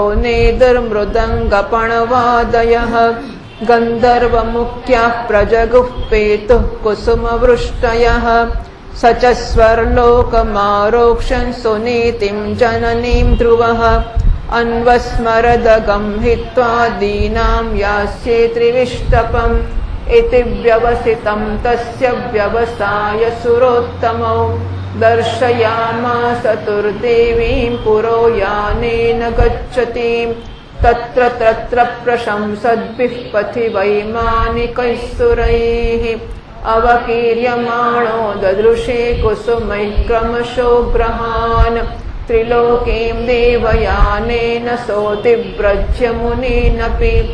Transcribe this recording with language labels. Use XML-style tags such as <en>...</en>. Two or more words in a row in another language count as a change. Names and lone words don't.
<sa>નેદુર્મૃદંગપણવાદયઃ ગંધર્વમુખ્યાઃ પ્રજગુઃ પેતુઃ કુસુમવૃષ્ટયઃ સ ચ સ્વર્લોકમારોક્ષन् સુનીતિં જનનીં ધ્રુવઃ અન્વસ્મરદગં हित्वा दीनां यास्ये त्रिविष्टपम् इति व्यवसितं तस्य व्यवसाय सुरोत्तमौ दर्शयामास तुर्देवीं पुरो यानेन गच्छतीं तत्र तत्र प्रशंसद्भिः पथि वैमानिकैः सुरैः अवकीर्यमाणो ददृशे कुसुमैः क्रमशो ग्रहान् त्रिलोकीं देवयानेन सोऽतिव्रज्य मुनीनपि</sa>